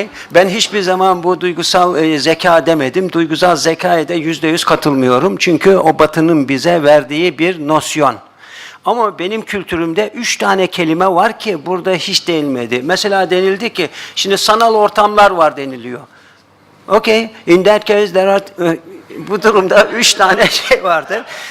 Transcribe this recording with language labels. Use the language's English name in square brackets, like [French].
[Turkish] Ben hiçbir zaman bu duygusal zeka demedim. Duygusal zekaya da %100 katılmıyorum. Çünkü o Batı'nın bize verdiği bir nosyon. Ama benim kültürümde 3 tane kelime var ki burada hiç değinmedi. Mesela denildi ki, şimdi sanal ortamlar var deniliyor. [English] Okay, in that case there are... [Turkish] Bu durumda 3 tane şey vardır.